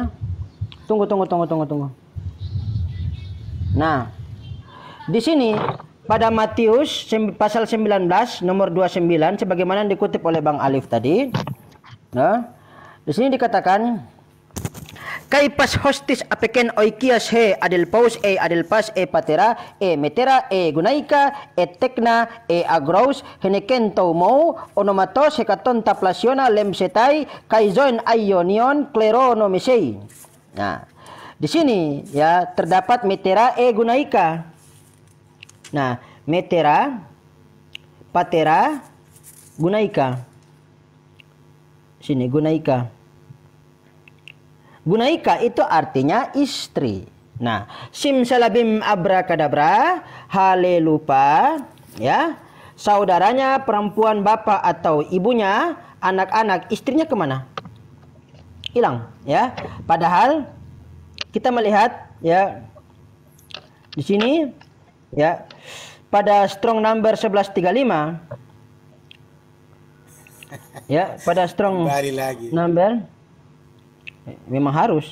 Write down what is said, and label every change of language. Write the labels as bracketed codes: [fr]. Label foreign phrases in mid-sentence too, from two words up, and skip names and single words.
[id] Tunggu. Nah, di sini pada Matius pasal 19 nomor 29 sebagaimana dikutip oleh Bang Alif tadi. Nah, di sini dikatakan [el] καὶ πᾶς ὅστις ἀφῆκεν οἰκίας ἢ ἀδελφοὺς ἀδελφὰς πατέρα μητέρα γυναῖκα τέκνα ἀγροὺς ἕνεκεν τοῦ μου ὀνόματος ἑκατονταπλασίονα λήμψεται καὶ ζωὴν αἰώνιον κληρονομήσει. [id] Nah, di sini ya terdapat [el] μητέρα γυναῖκα. [id] Nah, [el] μητέρα, πατέρα, γυναῖκα. [id] Sini gunaika. Gunaika itu artinya istri. Nah, simsalabim abrakadabra, halelupa, ya. Saudaranya, perempuan, bapak atau ibunya, anak-anak, istrinya kemana? Hilang, ya. Padahal kita melihat, ya, di sini, ya, pada [en] strong number [id] 1135, ya, pada [en] strong number [id] memang harus.